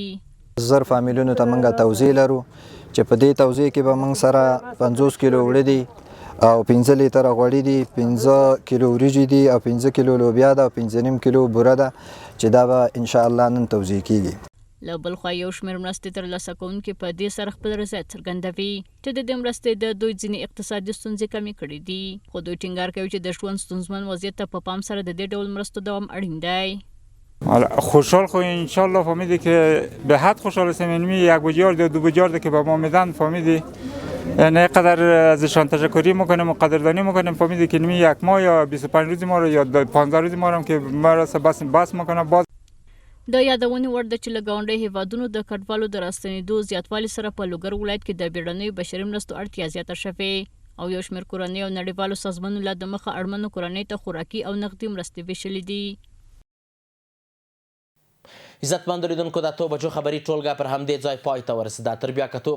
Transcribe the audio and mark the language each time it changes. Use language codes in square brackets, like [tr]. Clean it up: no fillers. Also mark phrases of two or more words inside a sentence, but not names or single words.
[ps] زر فامیلونو ته موږ توزیع لرو چې په دې توزیع کې به موږ سره 50 کیلو وړه دي او 15 لیټره غوړي دي، 15 کیلو وریجې دي او 15 کیلو لوبیا ده او 15.5 کیلو بوره ده چې دا به [ar] ان شاء الله [ps] نن توزیع کیږي. له بل خوا یو شمېر مرستې ترلاسه کوونکي په دې سره خپل رضایت څرګندوي چې د دې مرستې د دوی ځینې اقتصادي ستونزې کمې کړي دي. خو دوی ټینګار کوي چې د ژوند ستونزمن وضعیت ته په پام سره د دې ډول مرستو دوام اړین دی. [fa] خوشحال خو انشالله فهمیدی که به حد خوشحال هستم. اینمی 1 میلیارد یا 2 میلیارد که به ما میدن فهمیدی نه قدر ازشان تشکری میکنم و قدردانی میکنم. فهمیدی که اینمی 1 ماه یا 25 روز ما رو یا 15 روز ما رو که ما را بس میکنه. باز [ps] د یادونې وړ ده چې له ګاونډي هیوادونو د کډوالو د راستنېدو زیاتوالي سره په لوګر ولایت کې د بیړنیو بشري مرستو اړتیا زیاته شوې او یو شمېر کورنۍ او نړیوالو سازمانونو له د مخه اړمنو کورنۍ ته خوراکي او نقدي مرستې ویشلې دي. عزتمند لیدونکو د 8 بجو خبري ټولګه پر همدې ځای پای ته ورسېده.